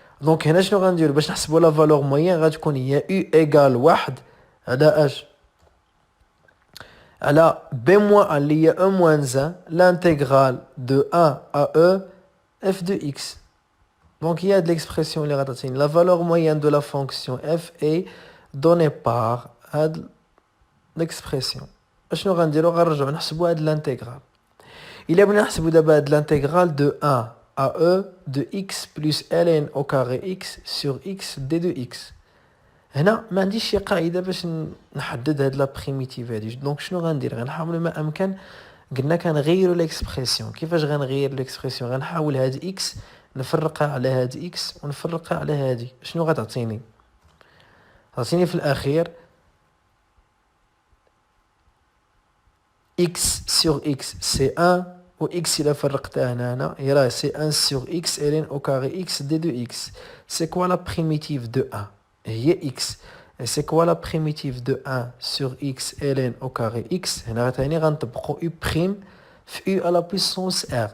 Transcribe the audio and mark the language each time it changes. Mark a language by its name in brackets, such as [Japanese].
[French] Donc [Arabic] هنا شنو غندير باش نحسبوا [French] la valeur moyenne [Arabic] غتكون هي [French] u égale 1 [Arabic] على اش على [French] b moins a [Arabic] اللي هي [French] e moins 1 l'intégrale de 1 à e f de x. Donc il y a de l'expression la valeur moyenne de la fonction f est donnée par l'expression. [Arabic] شنو غنديرو غنرجعو نحسبو هاد l'intégrale. إلا بغينا نحسبو دابا هاد [French] l'intégrale de 1 à e de x plus ln au carré x sur x d de x. [Arabic] هنا ما عنديش شي قاعده باش نحدد هاد لا بريميتيف هادي. دونك شنو غندير غنحاول ما امكن قلنا كنغيروا ليكسبرسيون. كيفاش غنغير ليكسبرسيون غنحاول هاد اكس نفرقها على هاد اكس ونفرقها على هادي. شنو غتعطيني تعطيني في الاخير [French] x sur x c'est 1 و x [Arabic] إلا فرقتها هنا يراه [French] c'est 1 sur x ln au carré x d de x. C'est quoi la primitive de 1 هي x. Et c'est quoi la primitive de 1 sur x ln au carré x [Arabic] هنا غتعني غنطبقو [French] u prime في u à la puissance r.